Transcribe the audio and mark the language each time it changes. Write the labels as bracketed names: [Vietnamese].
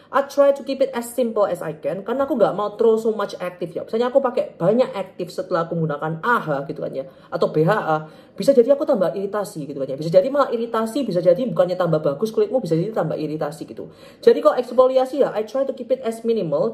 [English] I try to keep it as simple as I can, [Indonesian] karena aku nggak mau [English] throw so much active ya. [Indonesian] Misalnya aku pakai banyak aktif setelah aku menggunakan AHA gitu kan ya, atau BHA, bisa jadi aku tambah iritasi gitu kan ya. Bisa jadi malah iritasi, bisa jadi bukannya tambah bagus kulitmu, bisa jadi tambah iritasi gitu. Jadi kalau eksfoliasi ya, [English] I try to keep it as minimal.